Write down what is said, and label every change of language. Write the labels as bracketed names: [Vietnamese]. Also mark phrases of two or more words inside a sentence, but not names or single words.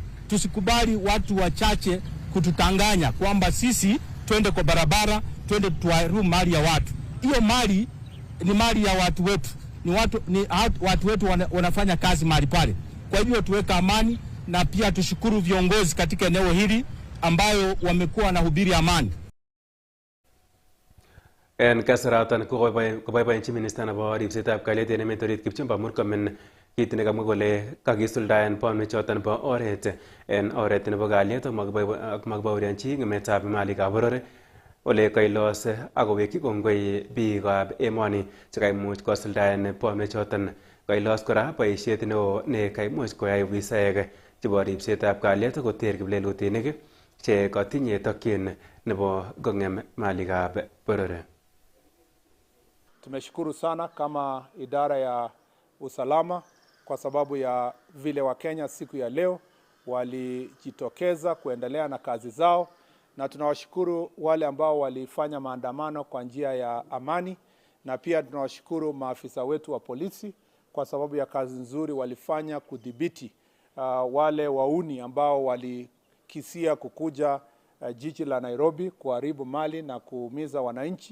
[Swahili] Tusikubali watu wachache kututanganya kwamba sisi twende kwa barabara, twende tuaru mali ya watu. Hiyo mali ni mali ya watu wetu. Watu wetu wanafanya kazi mahali pale. Kwa hivyo tuweka amani, na pia tushukuru viongozi katika eneo hili ambayo wamekuwa wanahubiri amani. [Kalenjin] En kasaratan koboiboenchi minista nebo ripsetab kalyet en emet orit Kipchumba Murkomen kit nekamwa kole kakisuldaen bonwechoton bo oret en oret nebo kalyet ak makibaorionchi ng'emetab malikab boror ole kailos akowekyi kongoi biikab emoni chekaimuch kosuldaen bonwechoton. Kailos kora boisiet neo ne kaimuch koyai ofisaek chebo ripsetab kalyet koter kiplelutinik che katinye tokyin nebo kong'em malikab boror. [Swahili] Tumeshukuru sana kama idara ya usalama kwa sababu ya vile Wakenya siku ya leo walijitokeza kuendelea na kazi zao, na tunawashukuru wale ambao walifanya maandamano kwa njia ya amani, na pia tunawashukuru maafisa wetu wa polisi kwa sababu ya kazi nzuri walifanya kudhibiti wale wauni ambao walikisia kukuja jiji la Nairobi kuharibu mali na kuumiza wananchi.